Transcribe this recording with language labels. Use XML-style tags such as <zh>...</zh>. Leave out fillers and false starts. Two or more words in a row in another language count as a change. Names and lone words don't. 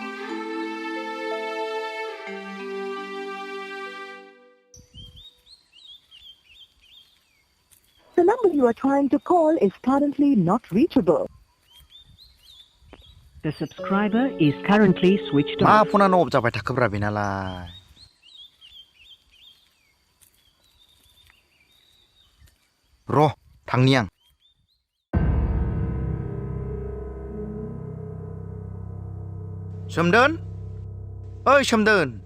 <en>The number you are trying to call is currently not reachable. The subscriber is currently switched</en> <brx>मा</brx> <en>off.</en> <brx>फनानो अफ जाबाय थाखोब्रा बेनालाय? र' थांनि आं। सोमदोन, ओइ सोमदोन।</brx>